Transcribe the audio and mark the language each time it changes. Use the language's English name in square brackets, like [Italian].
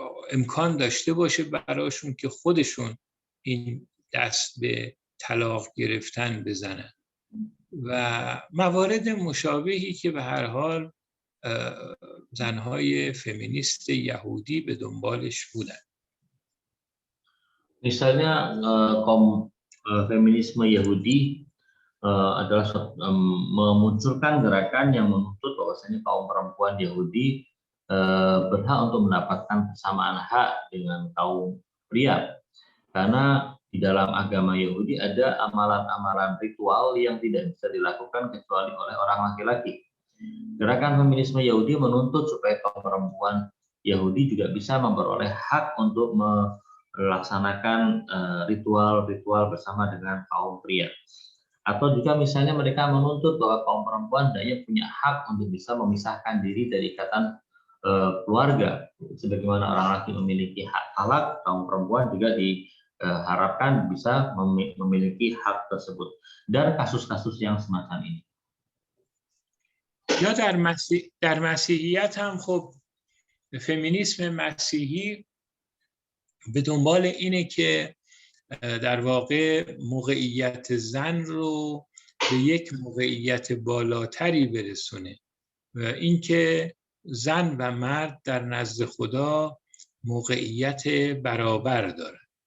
[Persian] امکان داشته باشه براشون که خودشون این دست به طلاق گرفتن بزنن و موارد مشابهی که به هر حال زنهای فمینیست یهودی به دنبالش بودن. [Indonesian] Misalnya kaum feminisme Yahudi adalah memunculkan gerakan yang menuntut bahwasanya kaum perempuan Yahudi berhak untuk mendapatkan kesamaan hak dengan kaum pria, karena di dalam agama Yahudi ada amalan-amalan ritual yang tidak bisa dilakukan kecuali oleh orang laki-laki. Gerakan feminisme Yahudi menuntut supaya kaum perempuan Yahudi juga bisa memperoleh hak untuk melaksanakan ritual-ritual bersama dengan kaum pria. Atau juga misalnya mereka menuntut bahwa kaum perempuan hendaknya punya hak untuk bisa memisahkan diri dari ikatan keluarga. Sebagaimana orang laki memiliki hak talak, kaum perempuan juga diharapkan bisa memiliki hak tersebut. Dan kasus-kasus yang semacam ini. [Persian] یا در مسیحیت هم خب فمینیسم مسیحی به دنبال اینه که در واقع موقعیت زن رو به یک موقعیت بالاتری برسونه و اینکه زن و مرد در نزد خدا موقعیت برابر دارن